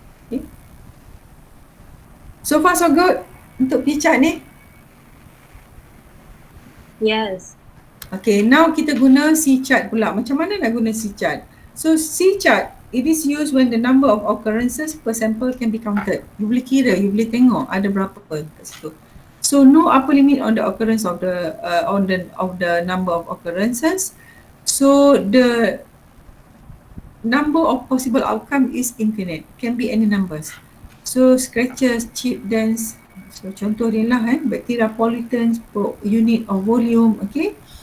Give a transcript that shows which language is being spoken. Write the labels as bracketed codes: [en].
[en] Okay. So far so good untuk P chart ni. Yes. Okay, now [ms] kita guna C chart pula. Macam mana nak guna C chart? [en] So C chart, it is used when the number of occurrences per sample can be counted. [ms] You boleh kira, you boleh tengok ada berapa kat situ. [en] So no upper limit on the occurrence of the number of occurrences. So the number of possible outcome is infinite, can be any numbers. So scratches, chip dance. So [ms] contoh dia lah [en] bacteria pollutants per unit of volume, okay.